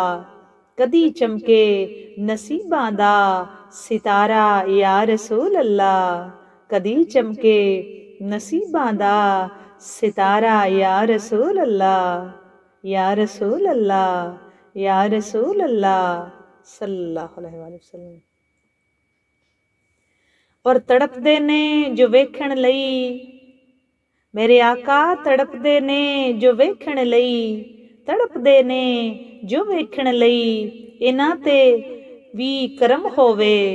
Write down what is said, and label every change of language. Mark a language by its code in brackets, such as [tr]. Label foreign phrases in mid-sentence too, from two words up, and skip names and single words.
[pa] کدی چمکے نصیباں دا ستارہ [ar] يا رسول الله. [pa] کدی چمکے نصیباں دا ستارہ [ar] يا رسول الله. يا رسول الله، يا رسول الله صلى الله عليه وسلم. [pa] اور تڑپدے نے جو ویکھن لئی، میرے آقا تڑپدے نے جو ویکھن لئی، تڑپدے نے جو ویکھن لئی، اینہاں تے بھی کرم ہووے.